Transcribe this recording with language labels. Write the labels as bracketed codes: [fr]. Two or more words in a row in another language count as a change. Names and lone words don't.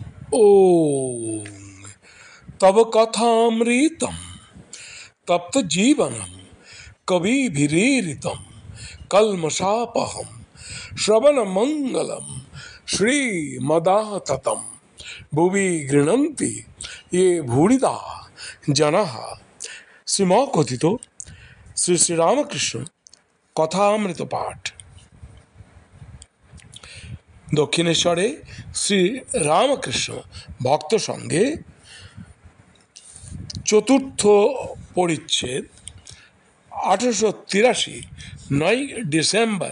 [sa] ॐ तव कथामृतं तप्तजीवनं कविभिरीरितं कल्मषापहं श्रवणमङ्गलं श्रीमदाततं भुवि गृह्णन्ति ये भूरिदा जनाः। [bn] শ্রীমকথিত শ্রী শ্রীরামকৃষ্ণ কথামৃত পাঠ। দক্ষিণেশ্বরে শ্রী রামকৃষ্ণ ভক্ত সঙ্গে চতুর্থ পরিচ্ছেদ 1883 9 ডিসেম্বর।